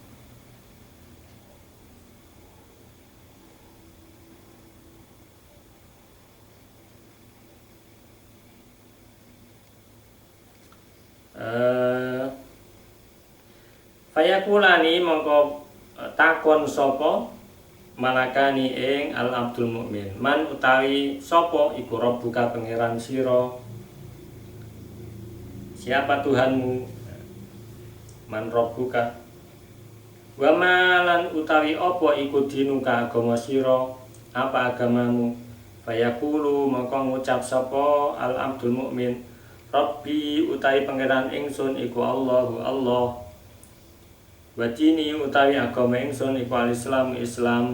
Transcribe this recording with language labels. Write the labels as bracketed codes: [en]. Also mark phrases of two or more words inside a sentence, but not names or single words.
[jv] Fayakulani mongko takon sapa malakani ing [ar] العبد المؤمن, [jv] man utawi sapa iku rabbuka pangeran sira, [id] siapa Tuhanmu, [ar] من ربك, [jv] wa malan utawi apa iku dinuka agama sira, [id] apa agamamu. [jv] Fayaqulu mongko ngucap sapa [ar] العبد المؤمن, [jv] Rabbi utawi pangeran ingsun iku Allahu Allah, [ar] وديني [jv] utawi agama ingsun iku al-Islam Islam.